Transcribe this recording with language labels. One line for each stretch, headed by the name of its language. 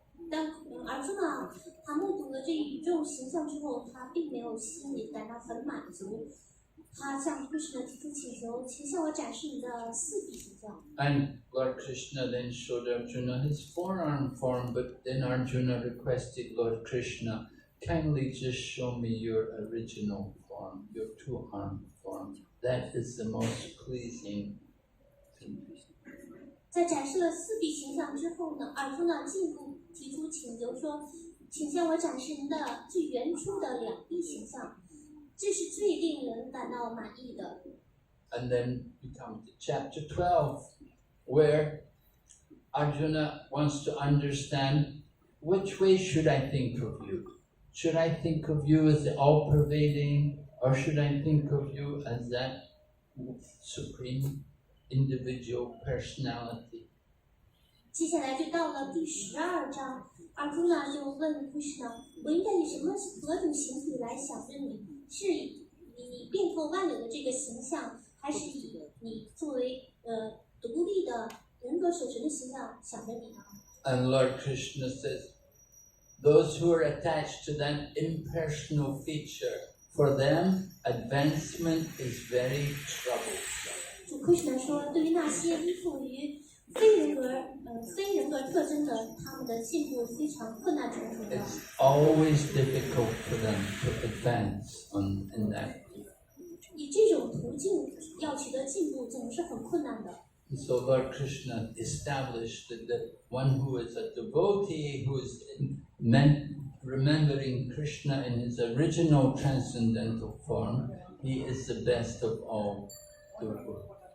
Chinese: 当Arjuna 他目睹了这宇宙形象之后，他并没有心里感到很满足。他向 Krishna 提出请求，请向我展示你的4臂形象。
English: And Lord Krishna then showed Arjuna his forearm form, but then Arjuna requested Lord Krishna, kindly just show me your original form, your 2-arm form. That is the most pleasing to me.
Chinese: 在展示了4臂形象之后呢，Arjuna 进一步提出请求说，请向我展示您的最原初的2臂形象。这是最令人感到满意的。
English: And then we come to chapter 12, where Arjuna wants to understand, which way should I think of you? Should I think of you as the all-pervading, or should I think of you as that supreme individual personality.
Chinese: 接下来就到了第12章，阿朱那就问 Krishna： 我应该以何种形体来想着你？是以你遍透万有的这个形象，还是以你作为独立的人格守神的形象想着你呢？
English: And Lord Krishna says, those who are attached to that impersonal feature, for them advancement is very troublesome.
Chinese: 主 Krishna 说，对于那些依附于非人格特征的，他们的进步非常困难重重的。
English: It's always difficult for them to advance in that.
Chinese: 以这种途径要取得进步，总是很困难的。
English: So Lord Krishna established that the one who is a devotee, who is remembering Krishna in his original transcendental form, he is the best of all devotees.